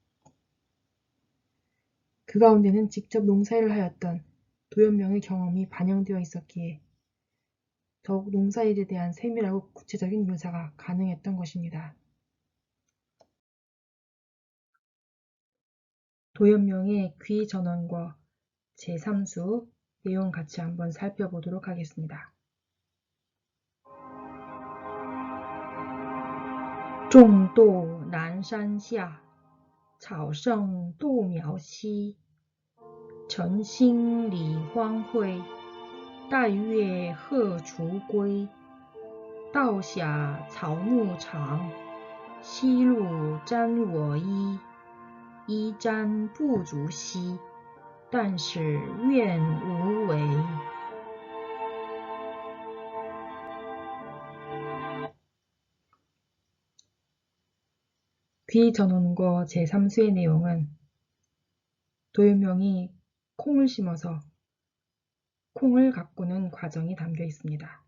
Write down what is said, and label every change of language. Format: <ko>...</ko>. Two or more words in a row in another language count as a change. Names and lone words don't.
<ko>그 가운데는 직접 농사일을 하였던 도연명의 경험이 반영되어 있었기에 더욱 농사일에 대한 세밀하고 구체적인 묘사가 가능했던 것입니다. 도연명의 귀전원과 제3수 내용 같이 한번 살펴보도록 하겠습니다.</ko> <zh>种豆南山下，草盛豆苗稀。晨兴理荒秽，带月荷锄归。道下草木长，夕露沾我衣。衣沾不足惜，但是愿无违。</zh> <ko>귀전원과 제3수의 내용은 도연명이 콩을 심어서 콩을 가꾸는 과정이 담겨 있습니다.</ko>